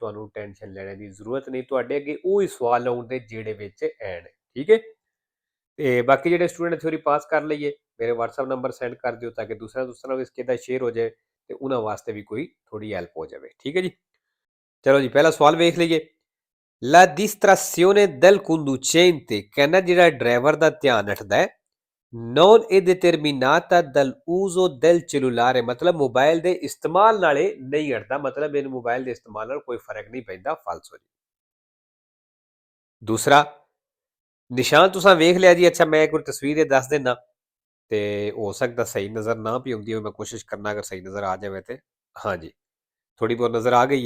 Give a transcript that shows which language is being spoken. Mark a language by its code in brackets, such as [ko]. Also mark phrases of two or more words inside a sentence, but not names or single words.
[pa] ਤੁਹਾਨੂੰ ਟੈਨਸ਼ਨ ਲੈਣ ਦੀ ਜ਼ਰੂਰਤ ਨਹੀਂ। ਤੁਹਾਡੇ ਅੱਗੇ ਉਹ ਹੀ ਸਵਾਲ ਆਉਂਦੇ ਜਿਹੜੇ ਵਿੱਚ ਐਡ ਹੈ। ਠੀਕ ਹੈ। ਤੇ ਬਾਕੀ ਜਿਹੜੇ [en] student theory pass [pa] ਕਰ ਲਈਏ ਮੇਰੇ [en] WhatsApp number send [pa] ਕਰ ਦਿਓ ਤਾਂ ਕਿ ਦੂਸਰਾ ਵੀ ਇਸ ਦਾ ਸ਼ੇਅਰ ਹੋ ਜਾਏ ਤੇ ਉਹਨਾਂ ਵਾਸਤੇ ਵੀ ਕੋਈ ਥੋੜੀ ਹੈਲਪ ਹੋ ਜਾਵੇ। ਠੀਕ ਹੈ ਜੀ। ਚਲੋ ਜੀ, ਪਹਿਲਾ ਸਵਾਲ ਵੇਖ ਲਈਏ। [it] La distrazione del conducente, [pa] ਕਹਿੰਦਾ ਜਿਹੜਾ ਡਰਾਈਵਰ ਦਾ ਧਿਆਨ ਰੱਖਦਾ ਹੈ, [it] non è determinata dall'uso del cellulare, [pa] ਮਤਲਬ ਮੋਬਾਈਲ ਦੇ ਇਸਤੇਮਾਲ ਨਾਲੇ ਨਹੀਂ ਹਟਦਾ। ਮਤਲਬ ਇਹਨੂੰ ਮੋਬਾਈਲ ਦੇ ਇਸਤੇਮਾਲ ਨਾਲ ਕੋਈ ਫਰਕ ਨਹੀਂ ਪੈਂਦਾ। ਫਾਲਸੋ ਜੀ। ਦੂਸਰਾ ਨਿਸ਼ਾਨ ਤੁਸੀਂ ਵੇਖ ਲਿਆ ਜੀ। ਅੱਛਾ, ਮੈਂ ਕੋਈ ਤਸਵੀਰ ਦੱਸ ਦੇਣਾ ਤੇ ਹੋ ਸਕਦਾ ਸਹੀ ਨਜ਼ਰ ਨਾ ਵੀ ਆਉਂਦੀ ਹੋਵੇ। ਮੈਂ ਕੋਸ਼ਿਸ਼ ਕਰਨਾ ਅਗਰ ਸਹੀ ਨਜ਼ਰ ਆ ਜਾਵੇ ਤੇ। ਹਾਂਜੀ, ਥੋੜੀ ਬਹੁਤ ਨਜ਼ਰ ਆ ਗਈ ਹੈ।